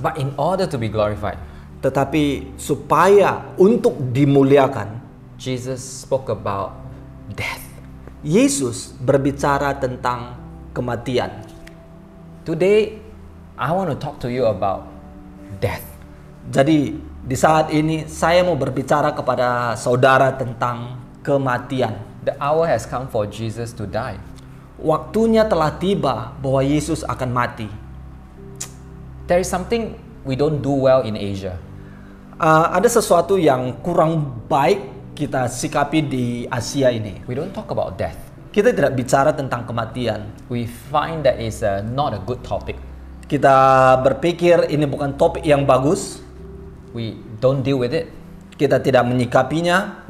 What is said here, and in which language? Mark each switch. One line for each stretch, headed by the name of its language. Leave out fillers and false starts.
English: But in order to be glorified,
Indonesian: Tetapi supaya untuk dimuliakan,
English: Jesus spoke about death.
Indonesian: Yesus berbicara tentang kematian.
English: Today, I want to talk to you about death.
Indonesian: Jadi di saat ini saya mau berbicara kepada saudara tentang kematian.
English: The hour has come for Jesus to die.
Indonesian: Waktunya telah tiba bahwa Yesus akan mati.
English: There is something we don't do well in Asia.
Indonesian: Ada sesuatu yang kurang baik kita sikapi di Asia ini.
English: We don't talk about death.
Indonesian: Kita tidak bicara tentang kematian.
English: We find that it's not a good topic.
Indonesian: Kita berpikir ini bukan topik yang bagus.
English: We don't deal with it.
Indonesian: Kita tidak menyikapinya.